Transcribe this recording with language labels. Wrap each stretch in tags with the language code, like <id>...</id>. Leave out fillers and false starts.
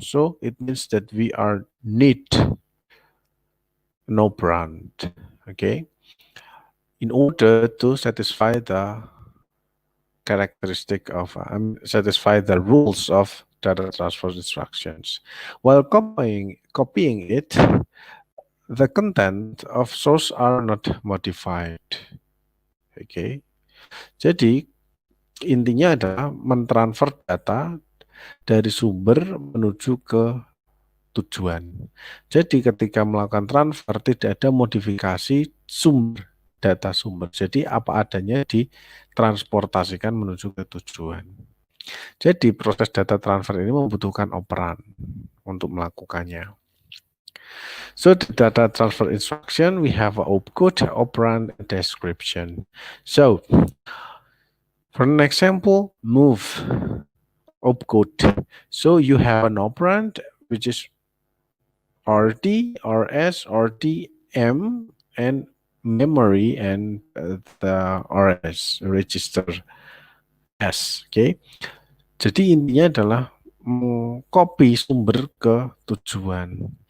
<en>So it means that we are need an operand, okay, in order to satisfy the characteristic of satisfy the rules of data transfer instructions. While copying it, the content of source are not modified. Oke.</en> <id>Jadi intinya adalah mentransfer data dari sumber menuju ke tujuan. Jadi ketika melakukan transfer tidak ada modifikasi sumber, data sumber. Jadi apa adanya ditransportasikan menuju ke tujuan. Jadi proses data transfer ini membutuhkan operan untuk melakukannya.</id> <en>So the data transfer instruction, we have an opcode, operand, and description. So for an example, move opcode. So you have an operand which is RD, RS, RD, M, and memory and the RS register S. Okay.</en> <id>Jadi intinya adalah copy sumber ke tujuan.</id>